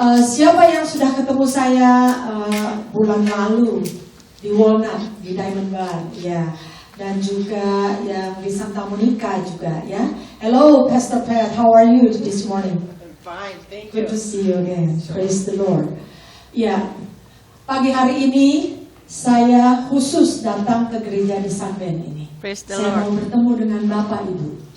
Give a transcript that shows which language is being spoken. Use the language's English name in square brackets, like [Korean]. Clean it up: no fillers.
[Indonesian] Siapa yang sudah ketemu saya bulan lalu di Walnut, di Diamond Bar, ya, dan juga yang di Santa Monica juga, ya. [English] Hello, Pastor Pat, how are you this morning? I'm fine, thank you. Good to see you again. Praise the Lord. [Indonesian] Ya, pagi hari ini saya khusus datang ke gereja di Sunbend ini. [English] Praise the [Indonesian] Saya [English] Lord. [Indonesian] mau bertemu dengan Bapak Ibu.